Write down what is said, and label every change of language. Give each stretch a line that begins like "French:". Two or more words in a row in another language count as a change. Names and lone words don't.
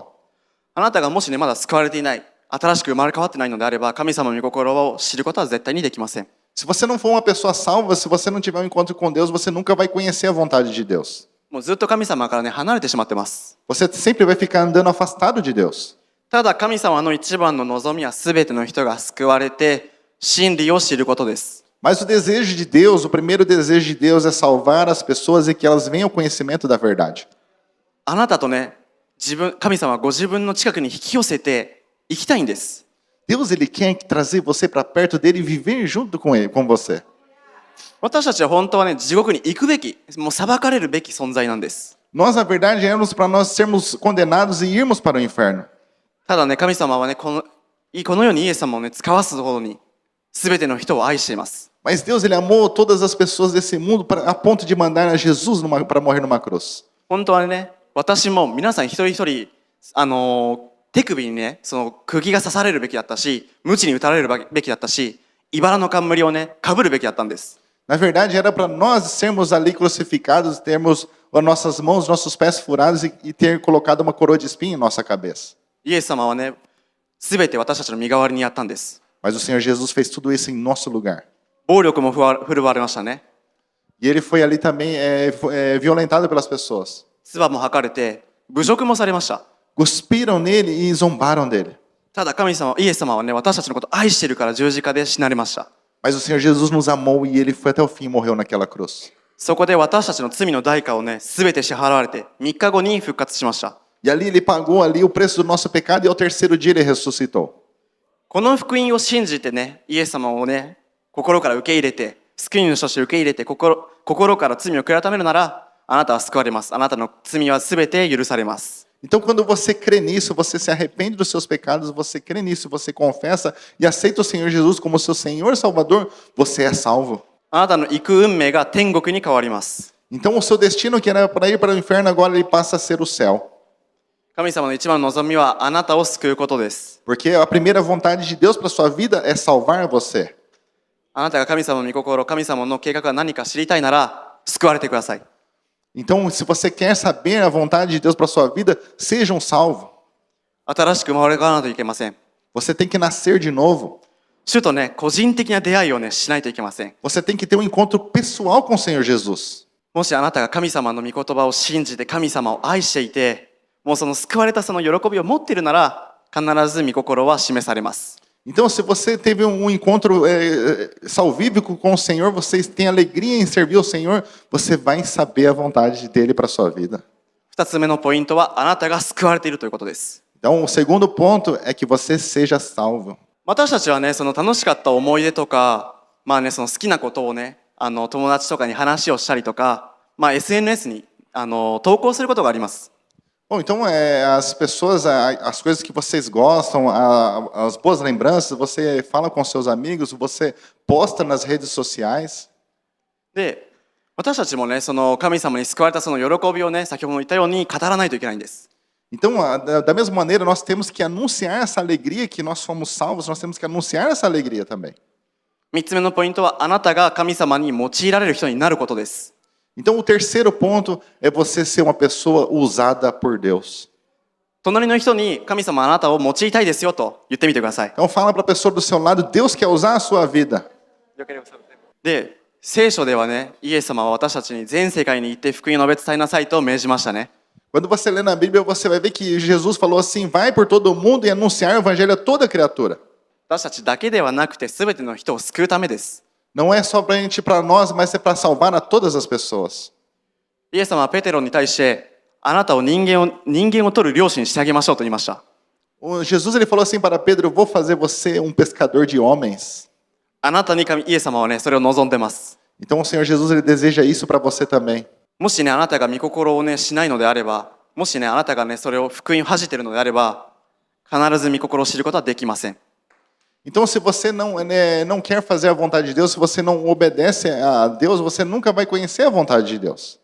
Japanese: あなたがもしね、まだ救われていない、新しく生まれ変わってないのであれば、神様の御心を知ることは絶対にできません。
Portuguese: Se você não for uma pessoa salva, se você não tiver um encontro com Deus, você nunca vai conhecer a vontade de Deus.
Japanese: もうずっと神様からね、離れてしまってます。
Portuguese: Você sempre vai ficar andando afastado de Deus.
Japanese: ただ神様の一番の望みは、すべての人が救われて、真理を知ることです。
Portuguese: Mas o desejo de Deus, o primeiro desejo de Deus é salvar as pessoas e que elas venham ao conhecimento da verdade.
Japanese: あなたとね、神様はご自分の近くに引き寄せて生きたいんです。
Portuguese: Deus ele quer trazer você para perto dele e viver junto com ele, com você.
Japanese: 私たちは本当はね、地獄に行くべき、もう裁かれるべき存在なんです。
Portuguese: Nós, na verdade, éramos para nós sermos condenados e irmos para o inferno.
Japanese: ただね、神様はね、このようにイエス様をね、使わすほどに、すべての人を愛しています。
Portuguese: Mas Deus ele amou todas as pessoas desse mundo a ponto de mandar a Jesus para morrer numa cruz.
Japanese: 本当はね、 私も皆さん一人一人、手首にね、その釘が刺されるべきだったし、鞭に打たれるべきだったし、茨の冠をね、かぶるべきだったんです。
Portuguese: Na verdade, era para nós sermos ali crucificados, termos as nossas mãos, nossos pés furados e ter colocado uma coroa de espinho em nossa cabeça.
Japanese: イエス様はね、すべて私たちの身代わりにやったんです。
Portuguese: Mas o Senhor Jesus fez tudo isso em nosso lugar.
Japanese: 暴力も振るわれましたね。
Portuguese: E ele foi ali também violentado pelas pessoas.
Japanese: 唾も吐かれて、侮辱もされました。
Portuguese: Cuspiram nele e zombaram dele.
Japanese: ただ神様、イエス様はね、私たちのことを愛しているから十字架で死なれました。
Portuguese: Mas o Senhor Jesus nos amou e ele foi até o fim e morreu naquela cruz.
Japanese: そこで私たちの罪の代価をね、すべて支払われて、3日後に復活しました。
Portuguese: E ali ele pagou ali o preço do nosso pecado e ao terceiro dia ele ressuscitou.
Japanese: この福音を信じてね、イエス様をね、心から受け入れて、救い主として受け入れて、心から罪を悔い改めるなら、あなたは救われます。あなたの罪はすべて許されます。
Portuguese: Então, quando você crê nisso, você se arrepende dos seus pecados, você crê nisso, você confessa e aceita o Senhor Jesus como seu Senhor e Salvador, você é salvo.
Japanese: あなたの行く運命が天国に変わります。
Portuguese: Então, o seu destino que era para ir para o inferno, agora ele passa a ser o céu.
Japanese: 神様の一番の望みはあなたを救うことです。
Portuguese: Porque a primeira vontade de Deus para sua vida é salvar você.
Japanese: あなたが神様の御心、神様の計画が何か知りたいなら、救われてください。
Portuguese: Então, se você quer saber a vontade de Deus para sua vida, seja um salvo.
Japanese: 新しく生まれ変わらないといけません。
Portuguese: Você tem que nascer de novo.
Japanese: 主とね、個人的な出会いをね、しないといけません。
Portuguese: Você tem que ter um encontro pessoal com o Senhor Jesus.
Japanese: もしあなたが神様の御言葉を信じて神様を愛していて、もうその救われたその喜びを持っているなら、必ず御心は示されます。
Portuguese: Então, se você teve um encontro salvífico com o Senhor, você tem alegria em servir ao Senhor, você vai saber a vontade dele para a sua vida.
Japanese: 二つ目のポイントは、あなたが救われているということです。
Portuguese: Então, o segundo ponto é que você seja salvo.
Japanese: 私たちはね、その楽しかった思い出とか、まあね、その好きなことをね、友達とかに話をしたりとか、まあ SNS に投稿することがあります。
Portuguese: Bom, então as pessoas, as coisas que vocês gostam, as boas lembranças, você fala com seus amigos, você posta nas redes sociais.
Japanese: で、私たちもね、その神様に救われたその喜びをね、先ほども言ったように語らないといけないんです。
Portuguese: Então, da mesma maneira, nós temos que anunciar essa alegria que nós fomos salvos, nós temos que anunciar essa alegria também.
Japanese: 三つ目のポイントは、あなたが神様に用いられる人になることです。
Portuguese: Então, o terceiro ponto é você ser uma pessoa usada por Deus.
Japanese: 隣の人に神様あなたを用いたいですよと言ってみてください。
Portuguese: Então, fala para a pessoa do seu lado, Deus quer usar a sua vida.
Japanese: で、聖書ではね、イエス様は私たちに全世界に行って福音を述べ伝えなさいと命じましたね。
Portuguese: Quando você lê na Bíblia, você vai ver que Jesus falou assim, vai por todo o mundo e anunciar o evangelho a toda criatura.
Japanese: 私たちだけではなくて、すべての人を救うためです。
Portuguese: Não é só para nós, mas é para salvar a todas as pessoas.
Japanese: イエス様はペテロに対して、あなたを人間を取る漁師にしてあげましょうと言いました。
Portuguese: Jesus ele falou assim para Pedro, eu vou fazer você um pescador de homens.
Japanese: あなたにイエス様はね、それを望んでます。
Portuguese: Então o Senhor Jesus ele deseja isso para você também.
Japanese: もしね、あなたが御心をね、しないのであれば、もしね、あなたがね、それを福音を恥じているのであれば、必ず御心を知ることはできません。
Portuguese: Então, se você não quer fazer a vontade de Deus, se você não obedece a Deus, você nunca vai conhecer a vontade de Deus.